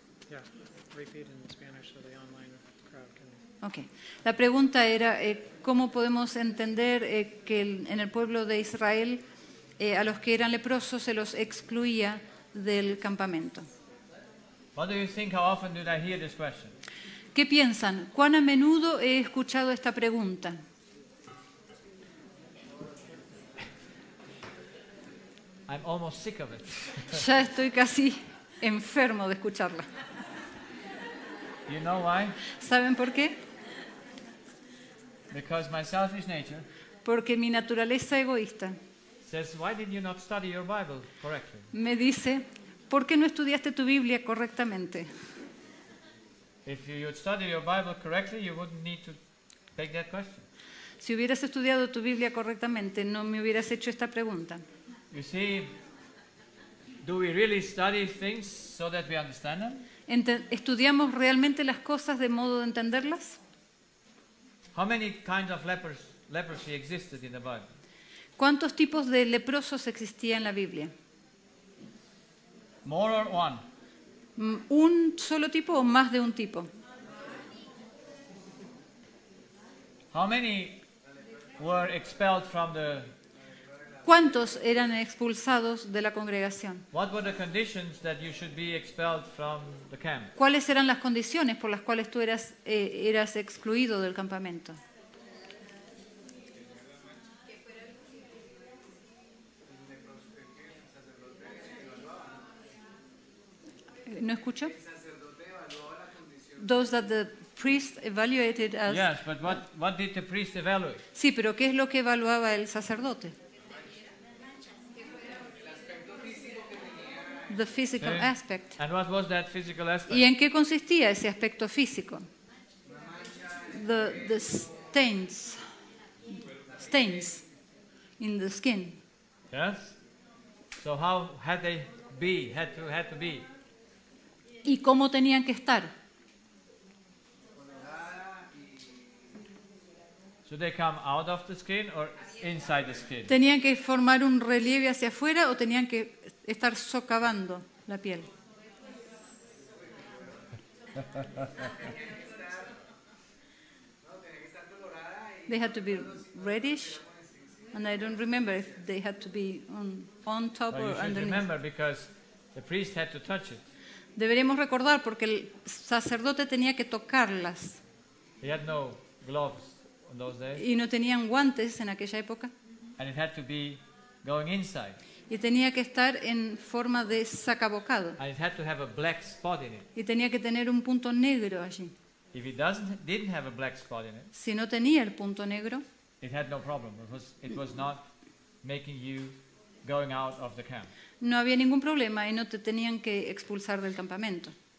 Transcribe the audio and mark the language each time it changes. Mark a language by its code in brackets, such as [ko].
[en] Yeah, repeat in Spanish so the online crowd can. Okay. [es] La pregunta era cómo podemos entender que en el pueblo de Israel a los que eran leprosos se los excluía del campamento. [en] What do you think? How often did I hear this question? [es] ¿Qué piensan? ¿Cuán a menudo he escuchado esta pregunta? [en] I'm almost sick of it. [es] Ya estoy casi enfermo de escucharla. [en] You know why? [es] ¿Saben por qué? [en] Because my selfish nature [es] Porque mi naturaleza egoísta [en] says, why did you not study your Bible correctly? [es] me dice, ¿por qué no estudiaste tu Biblia correctamente? [en] If you had studied your Bible correctly, you wouldn't need to take that question. [es] Si hubieras estudiado tu Biblia correctamente, no me hubieras hecho esta pregunta. [en] You see, do we really study things so that we understand them? [es] ¿Estudiamos realmente las cosas de modo de entenderlas? [en] How many kinds of leprosy existed in the Bible? [es] ¿Cuántos tipos de leprosos existía en la Biblia? [en] More or one? [es] ¿Un solo tipo o más de un tipo? [en] How many were expelled from the... [es] ¿Cuántos eran expulsados de la congregación? [en] What were the conditions that you should be expelled from the camp? [es] ¿Cuáles eran las condiciones por las cuales tú eras excluido del campamento? ¿No escucho? [en] Those that the priest evaluated as... Yes, but what did the priest evaluate? [es] Sí, pero ¿qué es lo que evaluaba el sacerdote? [en] The physical [es] Sí. [en] aspect. And what was that physical aspect? [es] ¿Y en qué consistía ese aspecto físico? [en] The stains in the skin. Yes? So how had they be, had to be? ¿Y cómo tenían que estar? Should they come out of the skin or inside the skin? ¿Tenían que formar un relieve hacia afuera o tenían que estar socavando la piel? They had to be reddish, and I don't remember if they had to be on top So you or should underneath. remember, because the priest had to touch it. [es] Deberíamos recordar porque el sacerdote tenía que tocarlas [en] He had no gloves on those days, [es] y no tenían guantes en aquella época [en] and it had to be going inside, [es] y tenía que estar en forma de sacabocado [en] and it had to have a black spot in it. [es] y tenía que tener un punto negro allí. [en] If it didn't have a black spot in it, [es] Si no tenía el punto negro, [en] it had no problem. It was not making you going out of the camp. [es] no había ningún problema y no te tenían que expulsar del campamento.